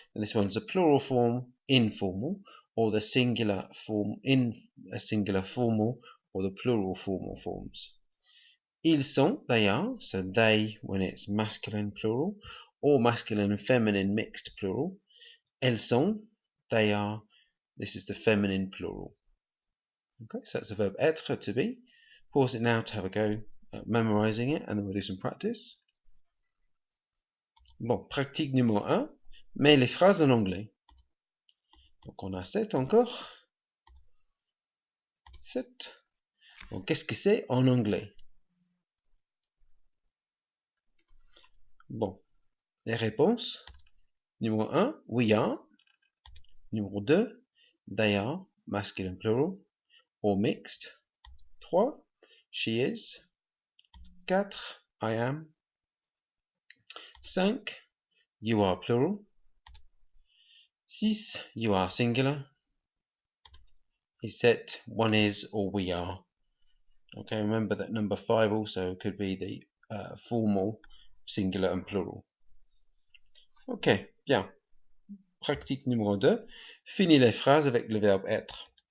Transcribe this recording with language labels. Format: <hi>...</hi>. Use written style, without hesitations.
<en>And this one's a plural form, informal, or the singular form in a singular formal, or the plural formal forms.</en> <fr>Ils sont,</fr> <en>they are. So they when it's masculine plural, or masculine and feminine mixed plural.</en> <fr>Elles sont,</fr> <en>they are. This is the feminine plural. Okay, so that's the verb être, to be. Pause it now to have a go at memorizing it, and then we'll do some practice.</en> <fr>Bon, pratique numéro 1, mets les phrases en anglais. Donc on a 7 encore. 7. Donc qu'est-ce que c'est en anglais? Bon, les réponses. Numéro 1,</fr> <en>we are.</en> <fr>Numéro 2,</fr> <en>they are, masculine plural, or mixed. 3, she is. 4, I am. 5, you are plural. 6, you are singular.</en> <fr>Et 7,</fr> <en>one is or we are. Okay, remember that number 5 also could be the formal, singular and plural.</en> <fr>Ok, bien. Pratique numéro 2. Finis les phrases avec le verbe être.</fr>